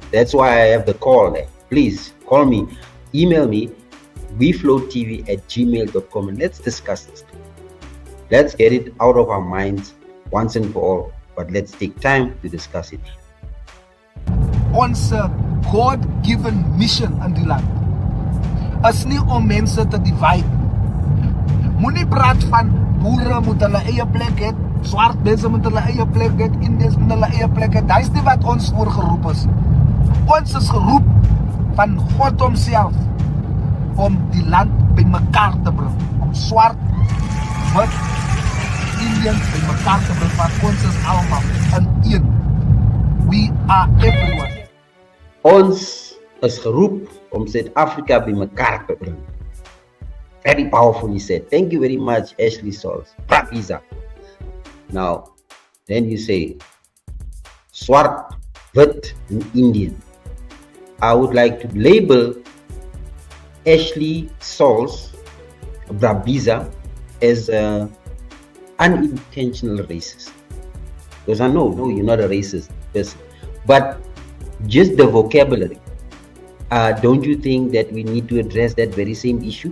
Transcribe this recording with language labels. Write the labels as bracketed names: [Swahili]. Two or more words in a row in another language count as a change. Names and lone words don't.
[English] That's why I have the call there. Please call me, email me, weflowtv@gmail.com, and let's discuss this. Let's get it out of our minds once and for all. But let's take time to discuss it. [Afrikaans] Ons [English] God-given mission [Afrikaans] in die land is nie om mense te divide. Moenie praat van boere moet hulle eie plek hê, swart mense moet hulle eie plek hê, Indiërs moet hulle eie plek hê. Dis nie wat ons voorgeroep is. Ons is geroep van God homself om die land bymekaar te bring, om swart, wit, Indiërs bymekaar te bring, want ons is almal in een. [English] We are everyone. [Afrikaans] Ons is geroep om Suid-Afrika bymekaar te bring. [English] Very powerfully said. Thank you very much, Ashley Sauls. Prapisa. Now, then you say, [Afrikaans] swart, wit, [English] and Indian. I would like to label Ashley Sauls, Brabiza, as an unintentional racist. Because I know, no, you're not a racist person. But just the vocabulary, don't you think that we need to address that very same issue?